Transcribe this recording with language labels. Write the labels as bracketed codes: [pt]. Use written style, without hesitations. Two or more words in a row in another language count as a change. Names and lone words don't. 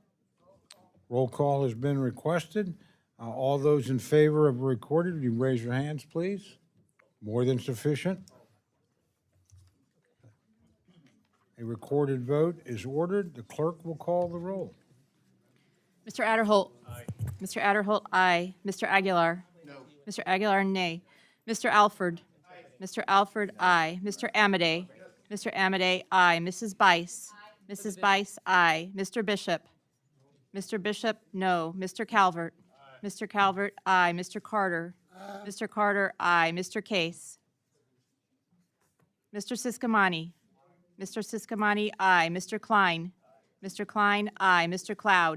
[en] Roll call has been requested. All those in favor of recorded, would you raise your hands, please? More than sufficient. A recorded vote is ordered. The clerk will call the roll. Mr. Adderholt. Aye. Mr. Adderholt, aye. Mr. Aguilar. No. Mr. Aguilar, nay. Mr. Alford. Aye. Mr. Alford, aye. Mr. Amadei. Mr. Amadei, aye. Mrs. Bice. Aye. Mrs. Bice, aye. Mr. Bishop. Mr. Bishop, no. Mr. Calvert. Aye. Mr. Calvert, aye. Mr. Carter. Aye. Mr. Carter, aye. Mr. Case. Mr. Siscomani. Mr. Siscomani, aye. Mr. Klein. Mr. Klein, aye. Mr. Cloud.